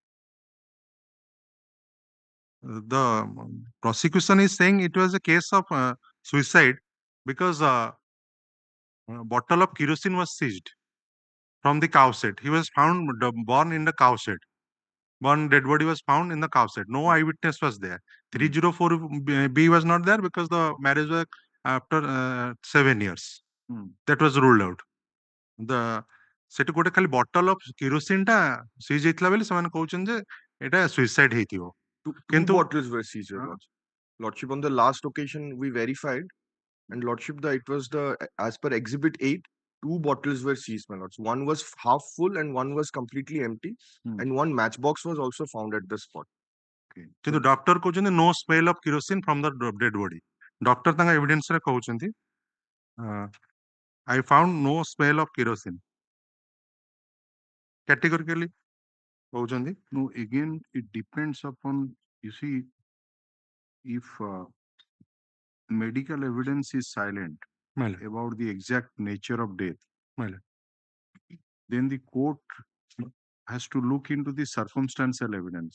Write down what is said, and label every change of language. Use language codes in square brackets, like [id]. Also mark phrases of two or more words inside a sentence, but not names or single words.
[en] The prosecution is saying it was a case of suicide because a bottle of kerosene was seized from the cow shed. He was found born in the cow shed. One dead body was found in the cow shed. No eyewitness was there. 304B was not there because the marriage was after 7 years. That was ruled out. [or] The ସେଠି ଗୋଟେ ଖାଲି [en] bottle of kerosene [or] ଟା ସିଜ୍ ହେଇଥିଲା ବୋଲି ସେମାନେ କହୁଛନ୍ତି ଯେ ଏଟା ସୁଇସାଇଡ ହେଇଥିବ। [en] Two bottles were seized, Lordship. On the last occasion we verified, and Lordship, it was as per Exhibit 8, 2 bottles were seized, my lords. One was half full and one was completely empty, and one matchbox was also found at the spot. [or] କିନ୍ତୁ ଡକ୍ଟର କହୁଛନ୍ତି [en] no smell of kerosene from the dead body. [or] ଡକ୍ଟର ତାଙ୍କ ଏଭିଡେନ୍ସ ରେ କହୁଛନ୍ତି [en] I found no smell of kerosene. [or] Categorically କହୁଛନ୍ତି। [en] No, again it depends upon, you see, if medical evidence is silent about the exact nature of death, then the court has to look into the circumstantial evidence.